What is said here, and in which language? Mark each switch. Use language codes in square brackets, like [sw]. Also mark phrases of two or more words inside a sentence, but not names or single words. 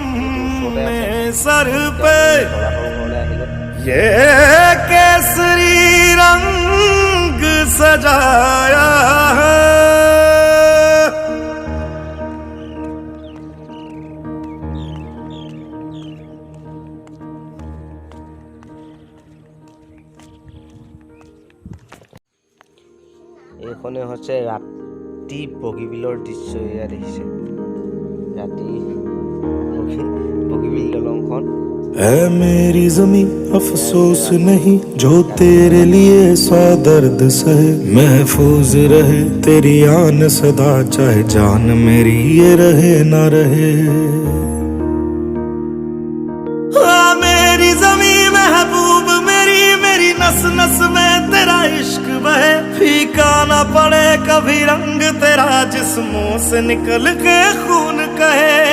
[as] ওচৰতে আহিলো। [hi] ये केसरी रंग सजाया है, [as] এইখনে হৈছে ৰাতি বগীবিলৰ দৃশ্য। এয়া দেখিছে ৰাতি বগীবিল দলংখন। [hi] ऐ मेरी ज़मीं अफसोस नहीं जो तेरे लिए सौ दर्द सहे, महफूज रहे तेरी आन सदा चाहे जान मेरी ये रहे ना रहे। मेरी ज़मीं महबूब मेरी, मेरी नस नस में तेरा इश्क बहे, फीका ना पड़े कभी रंग तेरा जिस्मों से निकल के खून कहे।